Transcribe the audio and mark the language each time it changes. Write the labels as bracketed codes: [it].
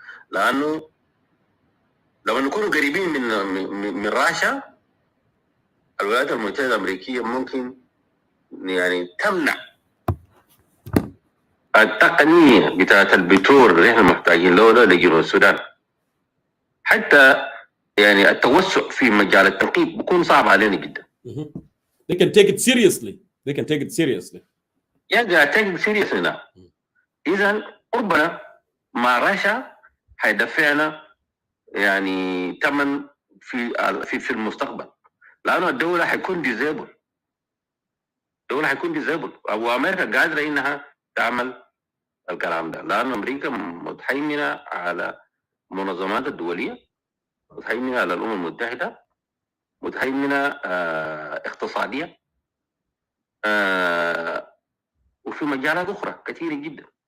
[ar] لانه لما نكون قريبين من راشا، الولايات المتحده الامريكيه ممكن يعني تمنع التقنيه بتاعت البترول اللي احنا محتاجين له لجنوب السودان. حتى يعني التوسع في مجال التنقيب بيكون صعب علينا جدا. [en] They can take it seriously. They can take it seriously. يعني take seriously now. [ar] إذا ربنا مع رشا حيدفعنا يعني ثمن في المستقبل، لأنه الدولة حيكون ديزيبل. الدولة حيكون ديزيبل، وأمريكا قادرة إنها تعمل الكلام ده، لأن أمريكا متهيمنة على المنظمات الدولية، متهيمنة على الأمم المتحدة، متهيمنة اقتصادية، وفي مجالات أخرى كثيرة جدا.